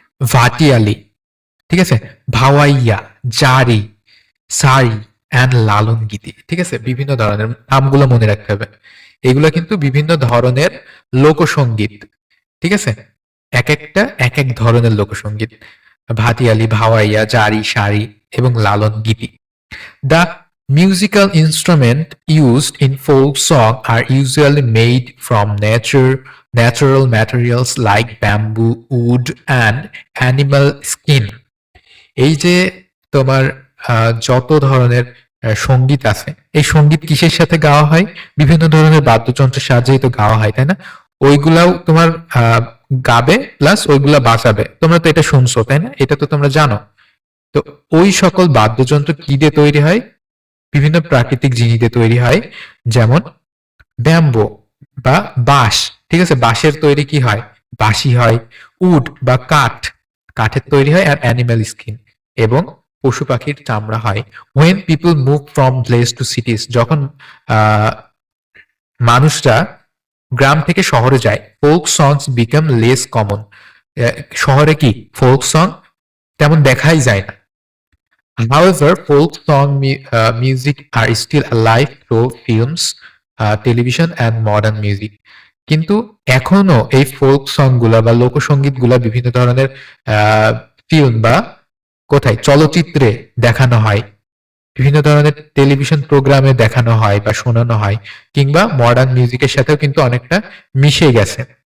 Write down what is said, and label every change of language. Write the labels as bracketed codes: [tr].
[bn] ভাটিয়ালি, ঠিক আছে, ভাওয়াইয়া, জারি, সারি অ্যান্ড লালন গীতি, ঠিক আছে, বিভিন্ন ধরনের নামগুলো মনে রাখতে হবে। এগুলো কিন্তু বিভিন্ন ধরনের লোকসঙ্গীত, ঠিক আছে, এক একটা এক এক ধরনের লোকসঙ্গীত। ভাটিয়ালি, ভাওয়াইয়া, জারি, সারি এবং লালন গীতি। [en] The musical instruments used in folk song are usually made from natural materials like bamboo, wood, and animal skin. [bn] এই যে তোমার যত ধরনের সঙ্গীত আছে, এই সঙ্গীত কিসের সাথে গাওয়া হয়? বিভিন্ন ধরনের বাদ্যযন্ত্রের সাহায্যেই তো গাওয়া হয়, তাই না? ওইগুলাও তোমার গাবে প্লাস ওইগুলা বাজাবে। তোমরা তো এটা শুনছো, তাই না? এটা তো তোমরা জানো। তো ওই সকল বাদ্যযন্ত্র কি দিয়ে তৈরি হয়? বিভিন্ন প্রাকৃতিক জিনিস দিয়ে তৈরি হয়, যেমন ব্যাম্বো বা বাঁশ, ঠিক আছে, বাঁশের তৈরি কি হয়? বাঁশি হয়। উড বা কাঠের তৈরি হয়। আর অ্যানিমাল স্কিন, এবং পশু পাখির চামড়া হয়। [en] when people move from place to cities, [bn] যখন আহ মানুষরা গ্রাম থেকে শহরে যায়, [en] Folk songs become less common. [bn] শহরে কি ফোক সং তেমন দেখাই যায় না। [en] However, folk song music are still alive through films, television and modern music. [bn] কিন্তু এখনো এই ফোক সং গুলা বা লোকসঙ্গীত গুলা বিভিন্ন ধরনের ফিল্ম বা কোথায় চলচ্চিত্রে দেখানো হয়, বিভিন্ন ধরনের টেলিভিশন প্রোগ্রামে দেখানো হয় বা শোনানো হয়, কিংবা মডার্ন মিউজিকের সাথেও কিন্তু অনেকটা মিশে গেছে।